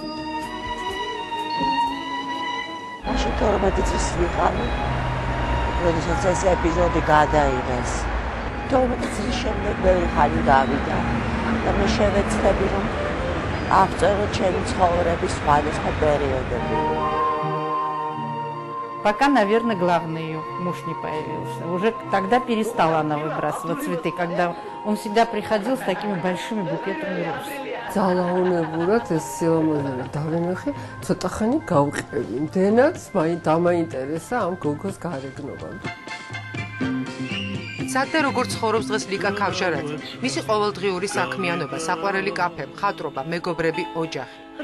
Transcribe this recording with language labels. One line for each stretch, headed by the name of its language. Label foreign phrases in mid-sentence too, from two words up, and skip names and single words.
Georgian: მაშინ 12 წლის ვიყავი. როდესაც ეს ეპიზოდი გადაიღეს. 12 წლის შემდეგ ბევრი ხანი გავიდა და მე შევეცდები, რომ ავწერო ჩემი ცხოვრების სხვადასხვა პერიოდები.
Russian: Пока, наверное, главный ее муж не появился. Уже тогда перестала она выбрасывать цветы, когда он всегда приходил с такими большими букетами роз.
Georgian: ძალაუნებურად ეს სილამაზები დავინახე, ცოტა ხანი გავყევი. მდენაც დამაინტერესა ამ გოგოს გარეგნობა. საერთოდ როგორ ცხოვრობს დღეს ლიკა ქავშარაძე? მისი ყოველდღიური საქმიანობა, საყვარელი კაფე, მხატვრობა, მეგობრები, ოჯახი.